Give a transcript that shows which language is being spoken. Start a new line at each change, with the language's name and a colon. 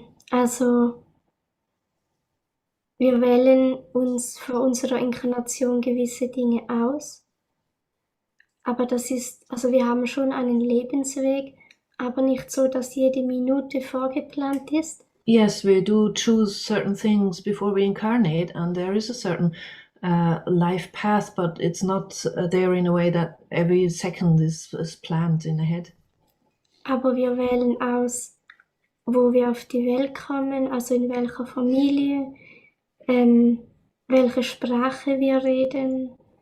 German: Also wir wählen uns vor unserer Inkarnation gewisse Dinge aus, aber wir haben schon einen Lebensweg, aber nicht so, dass jede Minute vorgeplant ist.
English: Yes, we do choose certain things before we incarnate, and there is a certain life path, but it's not there in a way that every second is planned in ahead.
German: Aber wir wählen aus, wo wir auf die Welt kommen, also in welcher Familie, welche Sprache wir reden.